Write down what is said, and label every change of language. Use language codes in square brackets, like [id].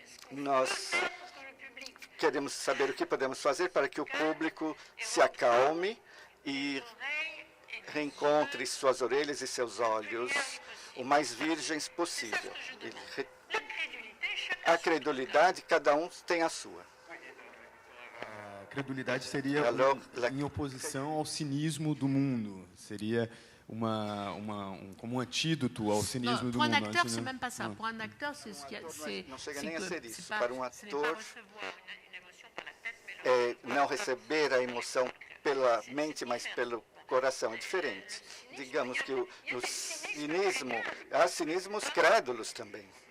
[pt] Nós queremos saber o que podemos fazer para que o público se acalme e reencontre suas orelhas e seus olhos o mais virgens possível. A credulidade, cada um tem a sua. A credulidade seria em oposição ao cinismo do mundo. Seria como um antídoto ao cinismo do [fr] Pour [pt] mundo. [fr] un acteur, c'est même pas ça. Pour un acteur, c'est ce qu'il y a. [pt] Não chega nem a ser isso. Para um ator, não receber a emoção pela mente, mas pelo coração é diferente. Digamos que no cinismo, há cinismos crédulos também.